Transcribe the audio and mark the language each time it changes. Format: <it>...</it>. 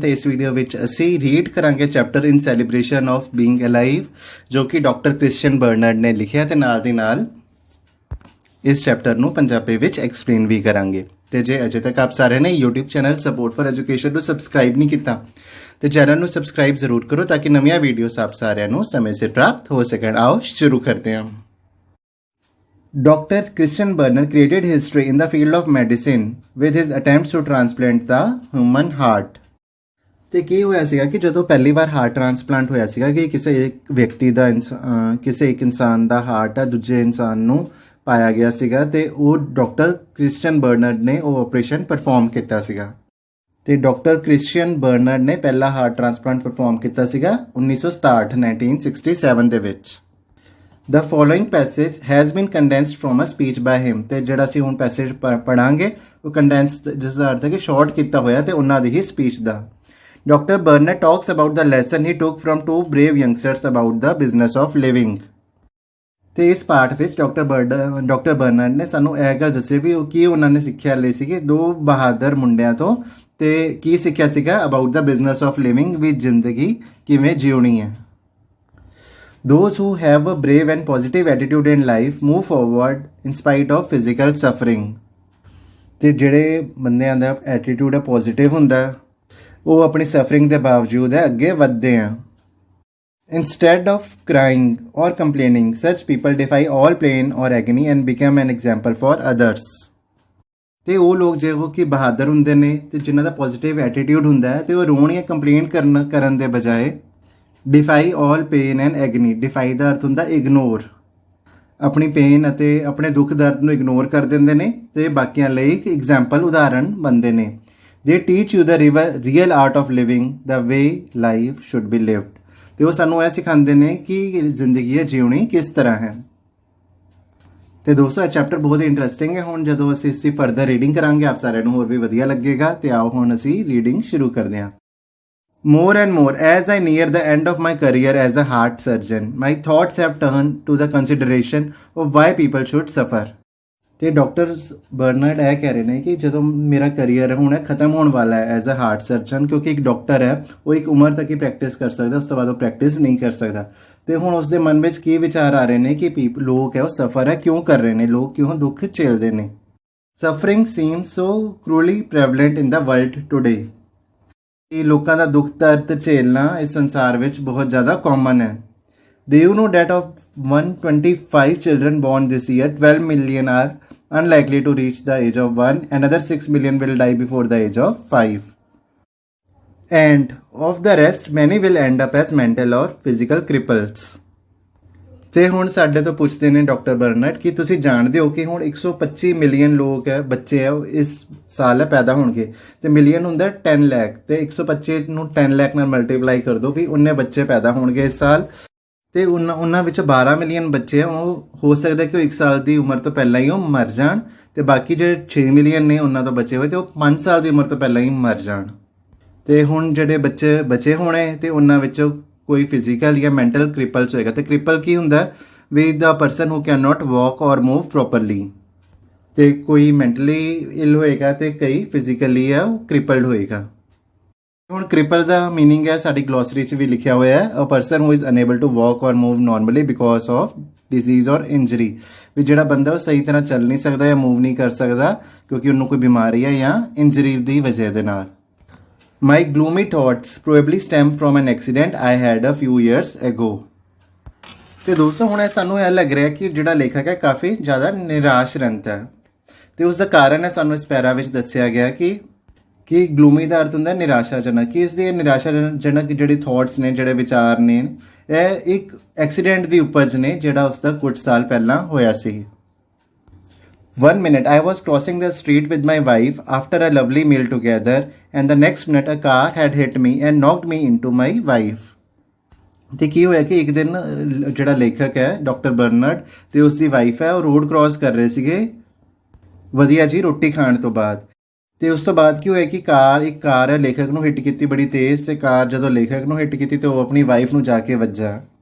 <hi>तो इस वीडियो</hi> <pa>ਵਿੱਚ ਅਸੀਂ ਰੀਡ ਕਰਾਂਗੇ chapter in celebration of being alive ਜੋ ਕਿ ਡਾਕਟਰ ਕ੍ਰਿਸਚੀਅਨ ਬਰਨਰਡ ਨੇ ਲਿਖਿਆ ਤੇ ਨਾਲ ਦੀ ਨਾਲ ਇਸ ਚੈਪਟਰ ਨੂੰ ਪੰਜਾਬੀ ਵਿੱਚ ਐਕਸਪਲੇਨ ਵੀ ਕਰਾਂਗੇ। ਤੇ ਜੇ ਅਜੇ ਤੱਕ ਆਪ ਸਾਰਿਆਂ ਨੇ YouTube channel support for education ਨੂੰ ਸਬਸਕ੍ਰਾਈਬ ਨਹੀਂ ਕੀਤਾ ਤੇ ਚੈਨਲ ਨੂੰ ਸਬਸਕ੍ਰਾਈਬ ਜ਼ਰੂਰ ਕਰੋ ਤਾਂ ਕਿ ਨਵੀਆਂ ਵੀਡੀਓਜ਼ ਆਪ ਸਾਰਿਆਂ ਨੂੰ ਸਮੇਂ ਸਿਰ ਪ੍ਰਾਪਤ ਹੋ ਸਕਣ। ਆਓ ਸ਼ੁਰੂ ਕਰਦੇ ਹਾਂ। Dr.</pa> <en>Christian Bernard created history in the field of medicine with his attempts to transplant the human heart।</en> <pa>ਤੇ ਕੀ ਹੋਇਆ ਸੀਗਾ ਕਿ ਜਦੋਂ ਪਹਿਲੀ ਵਾਰ ਹਾਰਟ ਟ੍ਰਾਂਸਪਲਾਂਟ ਹੋਇਆ ਸੀਗਾ ਕਿ ਕਿਸੇ ਇੱਕ ਵਿਅਕਤੀ ਦਾ ਕਿਸੇ ਇੱਕ ਇਨਸਾਨ ਦਾ ਹਾਰਟ ਆ ਦੂਜੇ ਇਨਸਾਨ ਨੂੰ ਪਾਇਆ ਗਿਆ ਸੀਗਾ ਤੇ ਉਹ ਡਾਕਟਰ ਕ੍ਰਿਸਚੀਅਨ ਬਰਨਰਡ ਨੇ ਉਹ ਆਪਰੇਸ਼ਨ ਪਰਫਾਰਮ ਕੀਤਾ ਸੀਗਾ। ਤੇ ਡਾਕਟਰ ਕ੍ਰਿਸਚੀਅਨ ਬਰਨਰਡ ਨੇ ਪਹਿਲਾ ਹਾਰਟ ਟ੍ਰਾਂਸਪਲਾਂਟ ਪਰਫਾਰਮ ਕੀਤਾ ਸੀਗਾ 1967 ਦੇ ਵਿੱਚ।</pa> <en>The following passage has been condensed from a speech by him।</en> <pa>ਤੇ ਜਿਹੜਾ ਅਸੀਂ ਹੁਣ ਪੈਸੇਜ ਪੜਾਂਗੇ ਉਹ ਕੰਡੈਂਸਡ ਜਿਸ ਦਾ ਅਰਥ ਹੈ ਕਿ ਸ਼ਾਰਟ ਕੀਤਾ ਹੋਇਆ ਤੇ ਉਹਨਾਂ ਦੀ ਹੀ speech ਦਾ।</pa> <en>Doctor Bernard talks about the lesson he took from two brave youngsters about the business of living।</en> <pa>ਤੇ ਇਸ ਪਾਠ ਵਿੱਚ ਡਾਕਟਰ ਬਰਨਰਡ ਨੇ ਸਾਨੂੰ ਇਹ ਗੱਲ ਦੱਸੀ ਵੀ ਕੀ ਉਹਨਾਂ ਨੇ ਸਿੱਖਿਆ ਲਈ ਸੀਗੀ ਦੋ ਬਹਾਦਰ ਮੁੰਡਿਆਂ ਤੋਂ ਤੇ ਕੀ ਸਿੱਖਿਆ ਸੀਗਾ</pa> <en>about the business of living</en> <pa>ਵੀ ਜ਼ਿੰਦਗੀ ਕਿਵੇਂ ਜਿਉਣੀ ਹੈ।</pa> <en>Those who have a brave and positive attitude in life move forward in spite of physical suffering।</en> <pa>ਤੇ ਜਿਹੜੇ ਬੰਦਿਆਂ ਦਾ ਐਟੀਟਿਊਡ ਹੈ ਪੋਜ਼ਿਟਿਵ ਹੁੰਦਾ ਉਹ ਆਪਣੀ ਸਫਰਿੰਗ ਦੇ ਬਾਵਜੂਦ ਹੈ ਅੱਗੇ ਵਧਦੇ ਆ।</pa> <en>Instead of crying or complaining, such people defy all pain or agony and become an example for others।</en> <pa>ਤੇ ਉਹ ਲੋਕ ਜਿਹੋ ਕਿ ਬਹਾਦਰ ਹੁੰਦੇ ਨੇ ਤੇ ਜਿਨ੍ਹਾਂ ਦਾ ਪੋਜ਼ਿਟਿਵ ਐਟੀਟਿਊਡ ਹੁੰਦਾ ਹੈ ਤੇ ਉਹ ਰੋਣ ਜਾਂ ਕੰਪਲੇਂਟ ਕਰਨ ਦੇ ਬਜਾਏ</pa> <en>Defy all pain and agony.</en> <pa>ਡਿਫਾਈ ਦਾ ਅਰਥ ਹੁੰਦਾ ਇਗਨੋਰ, ਆਪਣੀ ਪੇਨ ਅਤੇ ਆਪਣੇ ਦੁੱਖ ਦਰਦ ਨੂੰ ਇਗਨੋਰ ਕਰ ਦਿੰਦੇ ਨੇ ਤੇ ਬਾਕੀਆਂ ਲਈ ਇੱਕ ਐਗਜ਼ਾਮਪਲ ਉਦਾਹਰਣ ਬਣਦੇ ਨੇ।</pa> <en>They teach you the real art of living the way life should be lived.</en> <pa>ਤੇ ਉਹ ਸਾਨੂੰ ਇਹ ਸਿਖਾਉਂਦੇ ਨੇ ਕਿ ਜ਼ਿੰਦਗੀ ਜਿਉਣੀ ਕਿਸ ਤਰ੍ਹਾਂ ਹੈ। ਤੇ ਦੋਸਤੋ ਇਹ ਚੈਪਟਰ ਬਹੁਤ ਇੰਟਰਸਟਿੰਗ ਹੈ। ਹੁਣ ਜਦੋਂ ਅਸੀਂ ਇਸਦੀ ਫਰਦਰ ਰੀਡਿੰਗ ਕਰਾਂਗੇ ਆਪ ਸਾਰਿਆਂ ਨੂੰ ਹੋਰ ਵੀ ਵਧੀਆ ਲੱਗੇਗਾ। ਤੇ ਆਓ ਹੁਣ ਅਸੀਂ ਰੀਡਿੰਗ ਸ਼ੁਰੂ ਕਰਦੇ ਹਾਂ।</pa> <en>More and more, as I near the end of my career as a heart surgeon, my thoughts have turned to the consideration of why people should suffer।</en> <pa>ਤੇ ਡਾਕਟਰ ਬਰਨਰਡ ਇਹ ਕਹਿ ਰਹੇ ਨੇ ਕਿ ਜਦੋਂ ਮੇਰਾ ਕਰੀਅਰ ਹੁਣ ਖਤਮ ਹੋਣ ਵਾਲਾ ਹੈ</pa> <en>as a heart surgeon,</en> <pa>ਕਿਉਂਕਿ ਇੱਕ ਡਾਕਟਰ ਹੈ ਉਹ ਇੱਕ ਉਮਰ ਤੱਕ ਹੀ ਪ੍ਰੈਕਟਿਸ ਕਰ ਸਕਦਾ, ਉਸ ਤੋਂ ਬਾਅਦ ਉਹ ਪ੍ਰੈਕਟਿਸ ਨਹੀਂ ਕਰ ਸਕਦਾ। ਤੇ ਹੁਣ ਉਸਦੇ ਮਨ ਵਿੱਚ ਕੀ ਵਿਚਾਰ ਆ ਰਹੇ ਨੇ ਕਿ ਲੋਕ ਹੈ ਉਹ ਸਫਰ ਹੈ ਕਿਉਂ ਕਰ ਰਹੇ ਨੇ, ਲੋਕ ਕਿਉਂ ਦੁੱਖ ਝੇਲਦੇ ਨੇ।</pa> <en>Suffering seems so cruelly prevalent in the world today.</en> <pa>ਇਹ ਲੋਕਾਂ ਦਾ ਦੁੱਖ ਦਰਦ ਝੇਲਣਾ ਇਸ ਸੰਸਾਰ ਵਿੱਚ ਬਹੁਤ ਜ਼ਿਆਦਾ ਕਾਮਨ ਹੈ।</pa> <en>Do you know that of 125 children born this year, 12 million are unlikely to reach the age of 1, another 6 million will die before the age of 5, and of the rest many will end up as mental or physical cripples।</en> <pa>ਤੇ ਹੁਣ ਸਾਡੇ ਤੋਂ ਪੁੱਛਦੇ ਨੇ doctor ਬਰਨਰਡ ਕਿ ਤੁਸੀਂ ਜਾਣਦੇ ਹੋ ਕਿ ਹੁਣ 125 ਮਿਲੀਅਨ ਲੋਕ ਹੈ ਬੱਚੇ ਹੈ ਇਸ ਸਾਲ ਪੈਦਾ ਹੋਣਗੇ ਤੇ ਮਿਲੀਅਨ ਹੁੰਦਾ 10 ਲੱਖ ਤੇ 125 ਨੂੰ 10 ਲੱਖ ਨਾਲ ਮਲਟੀਪਲਾਈ ਕਰ ਦਿਓ ਵੀ ਉਨੇ ਬੱਚੇ ਪੈਦਾ ਹੋਣਗੇ ਇਸ ਸਾਲ। ਤੇ ਉਹਨਾਂ ਵਿੱਚ 12 ਮਿਲੀਅਨ ਬੱਚੇ ਆ ਉਹ ਹੋ ਸਕਦਾ ਕਿ ਉਹ 1 ਸਾਲ ਦੀ ਉਮਰ ਤੋਂ ਪਹਿਲਾਂ ਹੀ ਉਹ ਮਰ ਜਾਣ ਤੇ ਬਾਕੀ ਜਿਹੜੇ 6 ਮਿਲੀਅਨ ਨੇ ਉਹਨਾਂ ਤੋਂ ਬਚੇ ਹੋਏ ਤੇ ਉਹ 5 ਸਾਲ ਦੀ ਉਮਰ ਤੋਂ ਪਹਿਲਾਂ ਹੀ ਮਰ ਜਾਣ। ਤੇ ਹੁਣ ਜਿਹੜੇ ਬੱਚੇ ਬਚੇ ਹੋਣੇ ਤੇ ਉਹਨਾਂ ਵਿੱਚੋਂ ਕੋਈ ਫਿਜ਼ੀਕਲ ਜਾਂ ਮੈਂਟਲ ਕ੍ਰਿਪਲਸ ਹੋਏਗਾ। ਤੇ ਕ੍ਰਿਪਲ ਕੀ ਹੁੰਦਾ ਵੀ</pa> <en>The person who can not walk or move properly.</en> <pa>ਤੇ ਕੋਈ ਮੈਂਟਲੀ ਇਲ ਹੋਏਗਾ ਤੇ ਕਈ ਫਿਜ਼ੀਕਲੀ ਆ ਉਹ ਕ੍ਰਿਪਲਡ ਹੋਏਗਾ। ਹੁਣ ਕ੍ਰਿਪਲ ਦਾ ਮੀਨਿੰਗ ਹੈ ਸਾਡੀ ਗਲੋਸਰੀ 'ਚ ਵੀ ਲਿਖਿਆ ਹੋਇਆ ਹੈ,</pa> <en>A person who is unable to walk or move normally because of disease or injury.</en> <pa>ਵੀ ਜਿਹੜਾ ਬੰਦਾ ਉਹ ਸਹੀ ਤਰ੍ਹਾਂ ਚੱਲ ਨਹੀਂ ਸਕਦਾ ਜਾਂ ਮੂਵ ਨਹੀਂ ਕਰ ਸਕਦਾ ਕਿਉਂਕਿ ਉਹਨੂੰ ਕੋਈ ਬਿਮਾਰੀ ਹੈ ਜਾਂ ਇੰਜਰੀ ਦੀ ਵਜ੍ਹਾ ਦੇ ਨਾਲ।</pa> <en>My gloomy thoughts probably stem from an accident I had a few years ago।</en> <pa>ਤੇ ਦੋਸਤੋ ਹੁਣ ਇਹ ਸਾਨੂੰ ਇਹ ਲੱਗ ਰਿਹਾ ਕਿ ਜਿਹੜਾ ਲੇਖਕ ਹੈ ਕਾਫੀ ਜ਼ਿਆਦਾ ਨਿਰਾਸ਼ ਰਹਿੰਦਾ ਹੈ ਤੇ ਉਸ ਦਾ ਕਾਰਨ ਹੈ ਸਾਨੂੰ ਇਸ ਪੈਰਾ ਵਿੱਚ ਦੱਸਿਆ ਗਿਆ ਕਿ ਗਲੂਮੀ ਦਾ ਅਰਥ ਹੁੰਦਾ ਨਿਰਾਸ਼ਾਜਨਕ, ਕਿ ਇਸ ਦੇ ਨਿਰਾਸ਼ਾਜਨਕ ਜਿਹੜੇ ਥਾਟਸ ਨੇ ਜਿਹੜੇ ਵਿਚਾਰ ਨੇ ਇਹ ਇੱਕ ਐਕਸੀਡੈਂਟ ਦੀ ਉਪਜ ਨੇ ਜਿਹੜਾ ਉਸ ਦਾ ਕੁਝ ਸਾਲ ਪਹਿਲਾਂ ਹੋਇਆ ਸੀ।</pa> <en>One minute I was crossing the street with my wife after a lovely meal together, and the next minute a car had hit me and knocked me into my wife।</en> <pa>ਤੇ ਕੀ ਹੋਇਆ ਕਿ ਇੱਕ ਦਿਨ ਜਿਹੜਾ ਲੇਖਕ ਹੈ ਡਾਕਟਰ ਬਰਨਰਡ ਤੇ ਉਸ ਦੀ ਵਾਈਫ ਹੈ ਉਹ ਰੋਡ ਕ੍ਰਾਸ ਕਰ ਰਹੇ ਸੀਗੇ ਵਧੀਆ ਜੀ ਰੋਟੀ ਖਾਣ ਤੋਂ ਬਾਅਦ। ਤੇ ਉਸ ਤੋਂ ਬਾਅਦ ਕੀ ਹੋਇਆ ਕਿ ਇੱਕ ਕਾਰ ਹੈ ਲੇਖਕ ਨੂੰ ਹਿੱਟ ਕੀਤੀ ਬੜੀ ਤੇਜ਼ ਤੇ ਕਾਰ ਜਦੋਂ ਲੇਖਕ ਨੂੰ ਹਿੱਟ ਕੀਤੀ ਤੇ ਉਹ ਆਪਣੀ ਵਾਈਫ ਨੂੰ ਜਾ ਕੇ ਵੱਜਾ।</pa>